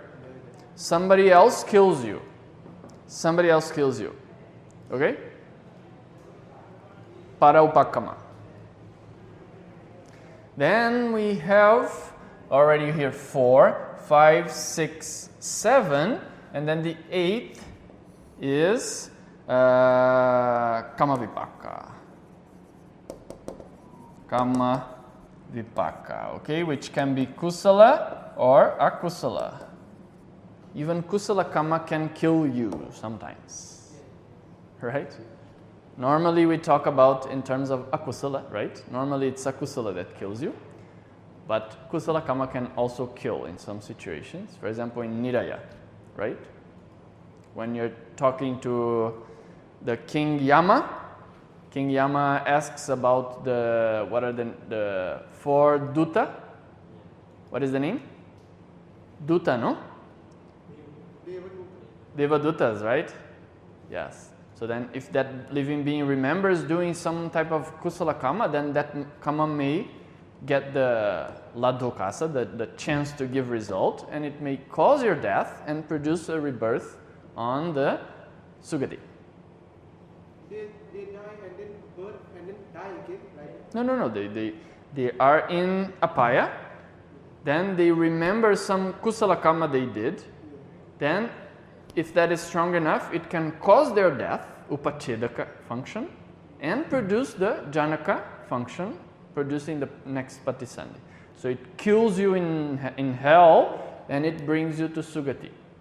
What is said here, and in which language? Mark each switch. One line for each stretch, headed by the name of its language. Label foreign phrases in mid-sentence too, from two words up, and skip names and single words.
English: Somebody else kills you. Somebody else kills you.
Pali: Okay? Para upakama.
English: Then we have already here 4, 5, 6, 7, and then the 8th is
Pali: kama vipaka. Kama vipaka,
English: okay, which can be kusala or akusala. Even
Pali: kusala kama
English: can kill you sometimes, right? Normally we talk about in terms of akusala, right? Normally it's akusala that kills you, but
Pali: kusala kama
English: can also kill in some situations. For example, in Niraya, right? When you're talking to the King Yama asks about what are the 4 duta? What is the name? Duta, no? Devadutas, right? Yes. So then if that living being remembers doing some type of
Pali: kusala kama,
English: then that kama may get the ladhokasa, the chance to give result, and it may cause your death and produce a rebirth on the sugati. They die and then birth and then die again, right? No. They are in apaya. Then they remember some
Pali: kusala kama
English: they did. Then, if that is strong enough, it can cause their death, upachedaka function, and produce the janaka function, producing the next patisandhi. So it kills you in hell, and it brings you to sugati.